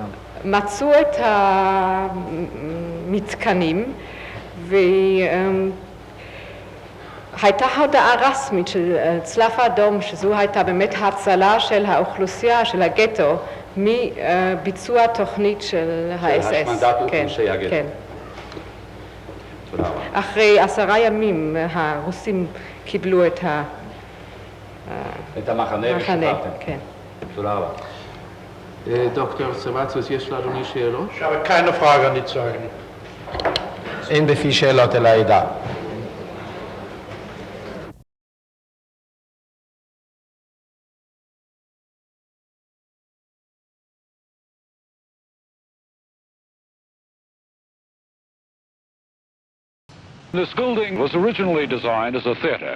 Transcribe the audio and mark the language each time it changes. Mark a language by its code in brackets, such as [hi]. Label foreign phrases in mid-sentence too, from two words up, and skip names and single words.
[he] מצאו את המתקנים והייתה הודעה רשמית של צלב האדום שזו הייתה באמת הצלה של האוכלוסייה, של הגטו, מביצוע תוכנית של ה-SS. של השמדת אוכלוסייה הגטו. כן. תודה רבה. אחרי 10 ימים הרוסים קיבלו את המחנה ושחררתם. כן. תודה רבה. דוקטור סרבציוס, יש לאדוני שאלות? [de] Ich habe keine Frage an die Zeugen. [he] אין בפי שאלות אל העדה. [en] This building was originally designed as a theater.